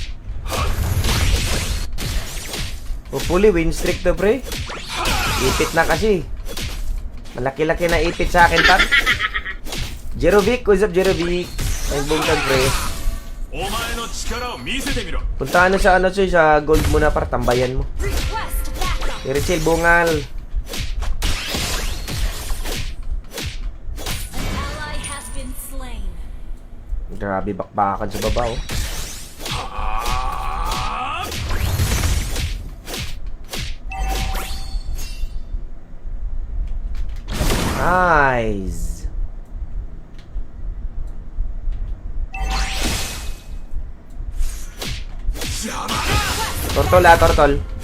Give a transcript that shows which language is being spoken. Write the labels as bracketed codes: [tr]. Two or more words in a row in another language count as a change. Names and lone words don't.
[tl] Hopefully, [en] win streak [tl] to, pre. Ipit na kasi. Malaki-laki na ipit sa akin, par. Jerovic, [en] what's up, [tl] Jerovic? May bungkag, pre. [ja] お前の力を見せてみろ [tl] Puntahan na sa ano, Choy, sa gold muna, par. Tambayan mo. [en] Request backup. [tl] Richel, bungal. [en] An ally has been slain. [tl] Grabe, bakbakan sa baba, oh. Nice. Tortol, tortol.